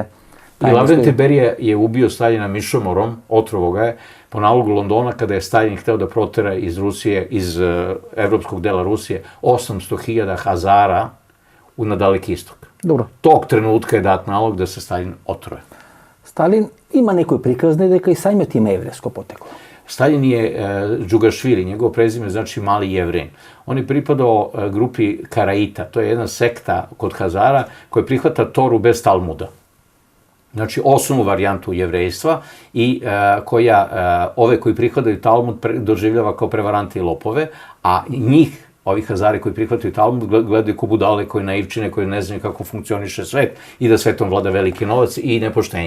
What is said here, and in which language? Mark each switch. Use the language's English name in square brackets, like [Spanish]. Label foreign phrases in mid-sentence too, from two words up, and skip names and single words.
[Serbian] I Lavrentije Berija je ubio Staljina mišomorom, otrovo ga je, po nalogu Londona, kada je Stalin hteo da protera iz Rusije, iz evropskog dela Rusije, 800.000 Hazara na Daleki istok. Dobro. Tog trenutka je dat nalog da se Stalin otruje. [Macedonian] Сталин има некој приказни дека и самиот има еврејско потекло. [Serbian] Stalin je Džugašvili, njegov prezime znači mali Jevrin. On je pripadao grupi Karaita, to je jedna sekta kod Hazara koja prihvata Toru bez Talmuda. Znači osnovnu varijantu jevrejstva i koja ove koji prihvataju Talmud doživljava kao prevarante i lopove, a njih, ovi Hazari koji prihvataju Talmud, gledaju ko budale, koji naivčine, koji ne znaju kako funkcioniše svet i da svetom vlada veliki novac i nepoštenje.